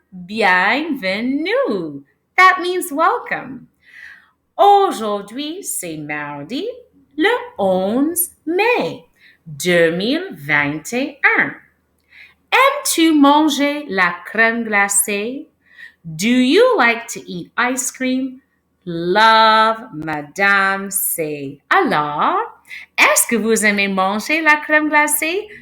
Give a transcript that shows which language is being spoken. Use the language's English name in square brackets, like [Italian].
[French] Bienvenue. [English] That means welcome. [French] Aujourd'hui, c'est mardi, le 11 mai 2021. Aimes-tu manger la crème glacée? [English] Do you like to eat ice cream? Love Madame C. [French] Alors, est-ce que vous aimez manger la crème glacée?